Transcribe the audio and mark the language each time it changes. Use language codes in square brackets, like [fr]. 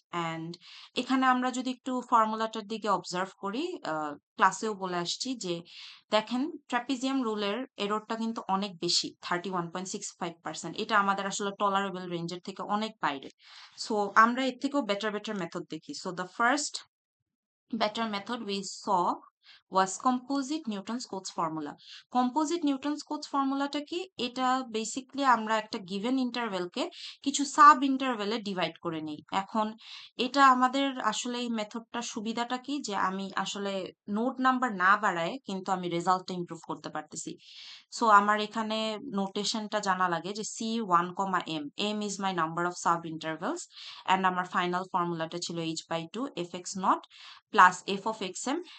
[bn] And এখানে আমরা যদি একটু ফর্মুলাটার দিকে অবজার্ভ করি, ক্লাসেও বলে আসছি যে দেখেন ট্রাপিজিয়াম রুলের এররটা কিন্তু অনেক বেশি, 31.65%। এটা আমাদের আসলে টলারেবল রেঞ্জের থেকে অনেক বাইরে। সো আমরা এর থেকেও বেটার বেটার মেথড দেখি। [en] So the first better method we saw was composite Newton's Cotes formula. [bn] Composite Newton's Cotes formulaটা কি? এটা বেসিক্যালি আমরা একটা গিভেন ইন্টারভ্যালকে কিছু সাব ইন্টারভ্যালে ডিভাইড করে নিই। এখন এটা আমাদের আসলে এই মেথডটার সুবিধাটা কি, যে আমি আসলে নোট নাম্বার না বাড়ায় কিন্তু আমি রেজাল্টটা ইমপ্রুভ করতে পারতেছি। সো আমার এখানে নোটেশনটা জানা লাগে যে C1, M, [en] M is my number of sub intervals, [bn] and আমার ফাইনাল ফর্মুলাটা ছিল h/2 fx not plus F of x M.